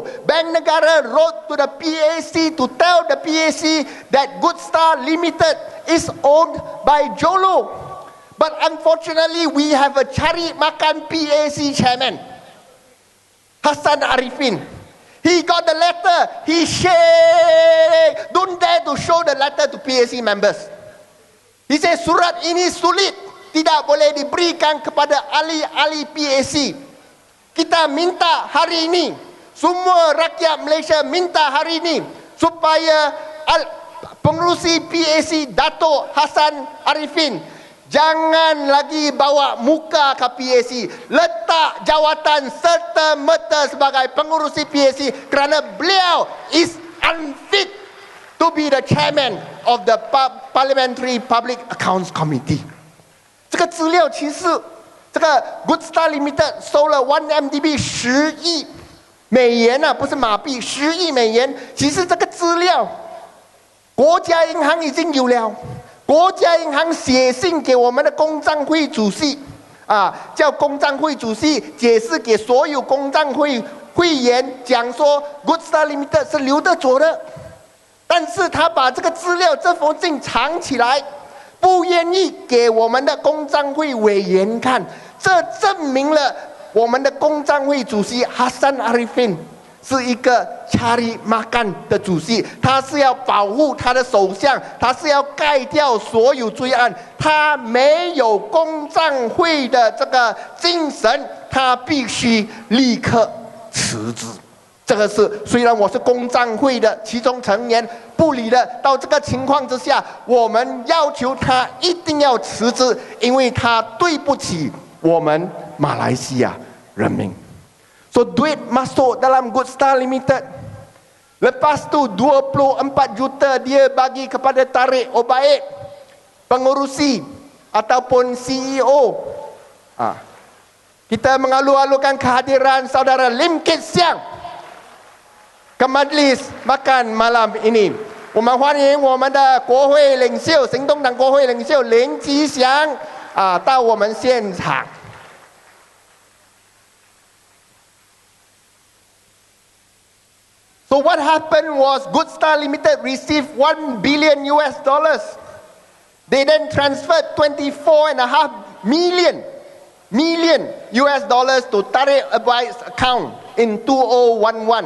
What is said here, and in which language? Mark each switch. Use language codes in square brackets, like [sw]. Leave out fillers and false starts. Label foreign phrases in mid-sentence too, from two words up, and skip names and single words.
[en] Bank Negara wrote to the PAC to tell the PAC that Good Star Limited is owned by Joe Low. But unfortunately, we have a [ms] cari makan [en] PAC chairman, Hassan Arifin. He got the letter, he shake, don't dare to show the letter to PAC members. He says, [ms] surat ini sulit, tidak boleh diberikan kepada ahli-ahli PAC. Kita minta hari ini, semua rakyat Malaysia minta hari ini, supaya pengerusi PAC Dato' Hassan Arifin jangan lagi bawa muka ke PAC, letak jawatan serta-merta sebagai pengurusi PAC kerana beliau [en] is unfit to be the chairman of the Parliamentary Public Accounts Committee. [zh] 这个资料其实这个 Good Star Limited 收了 1MDB 10亿美元不是马币，10亿美元。其实这个资料国家银行已经有了， 国家银行写信给我们的公账会主席叫公账会主席解释给所有公账会会员讲说 Good Star Limited 是留得着的，但是他把这个资料这封信藏起来，不愿意给我们的公账会委员看，这证明了我们的公账会主席 Hassan Arifin 是一个 [ms] cari makan [zh] 的主席，他是要保护他的首相，他是要盖掉所有罪案，他没有公账会的这个精神，他必须立刻辞职。这个是虽然我是公账会的其中成员，不理的到这个情况之下，我们要求他一定要辞职，因为他对不起我们马来西亚人民。 [ms] So duit masuk dalam Good Star Limited. Lepas tu 24 juta dia bagi kepada tarik obaid, pengurusi ataupun CEO. Kita mengalu-alukan kehadiran saudara Lim Guan Eng ke majlis makan malam ini. [zh] 我们欢迎我们的国会领袖，行动党国会领袖林吉祥到我们现场。 [en] So what happened was Good Star Limited received $1 billion. They then transferred 24.5 million to Tariq Obaid's account in 2011.